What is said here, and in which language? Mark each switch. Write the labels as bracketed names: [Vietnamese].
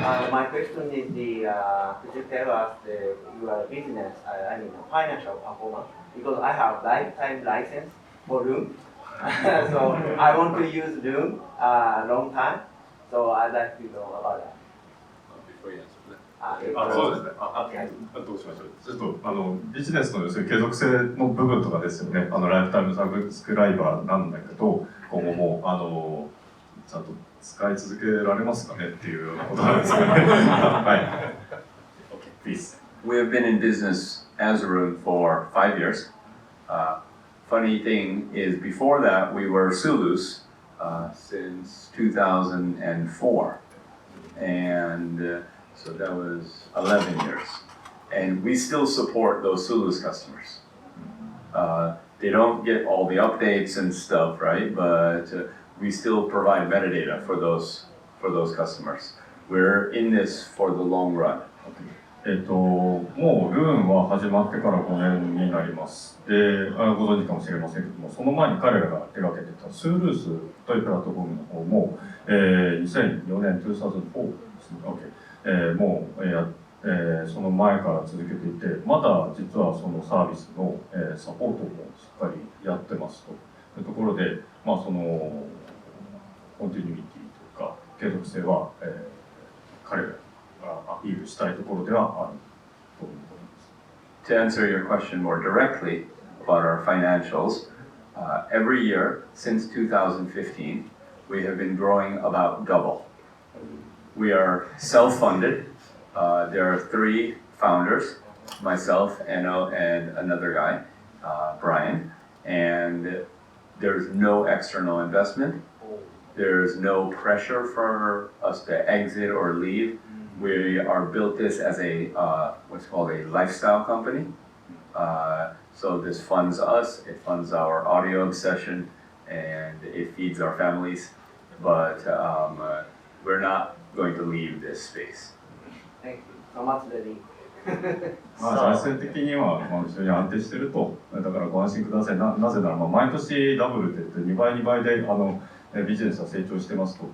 [English] My question is could you tell us your business, I mean financial performance, because I have lifetime license for Roon. So I want to use Roon long time. So I'd like to know about that. Before you answer that. [Japanese] そうですね。どうしましょう。ちょっとビジネスの要するに継続性の部分とかですよね。ライフタイムサブスクライバーなんだけど、今後もちゃんと使い続けられますかねっていうようなことなんですよね。 [English] はい。Okay, please. We have been in business as Roon for 5 years. Funny thing is, before that, we were Sulus since 2004. And so that was 11 years. And we still support those Sulus customers. They don't get all the updates and stuff, right? But we still provide metadata for those customers. We're in this for the long run. [Japanese] もうルーンは始まってから5年になります。で、ご存知かもしれませんけども、その前に彼らが手掛けてたスールースというプラットフォームの方も、2004年、2004ですね、もうその前から続けていて、まだ実はそのサービスの、サポートもしっかりやってますというところで、そのコンティニュイティというか継続性は、彼らアピールしたいところではあると思います。 [English] To answer your question more directly about our financials, every year since 2015, we have been growing about double. We are self-funded. There are 3 founders, myself and another guy, Brian, and there's no external investment. There's no pressure for us to exit or leave. We are built this as a what's called a lifestyle company. So this funds us, it funds our audio obsession, and it feeds our families. But we're not going to leave this space. Thank you so much, Lenny. [Japanese] 財政的には非常に安定していると、だからご安心ください。なぜなら毎年ダブルで2倍2倍でビジネスは成長してますと。